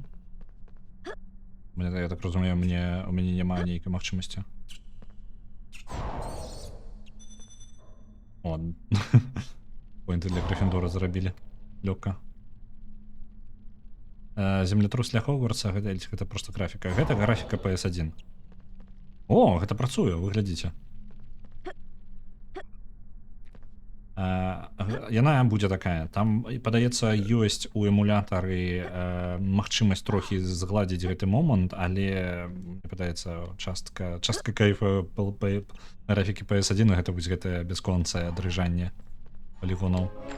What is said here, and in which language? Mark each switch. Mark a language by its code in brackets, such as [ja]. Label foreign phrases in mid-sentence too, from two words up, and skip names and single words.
[uk] Я так розумію, у мене немає ніякої можливості. Ладно. Поінти для Гриффіндора зробили. Легко. Землетрус для Хогвартса, [be] гэта просто графіка. Гэта графіка PS1. О, гэта працуе, вы глядзіце. Яна будзе такая. Там, падаецца, ёсць у эмулятары магчымасць трохі згладзіць гэты момант, але, падаецца, частка кайфа графікі PS1 гэта будзе гэтае бясконцае дрыжанне полігонаў.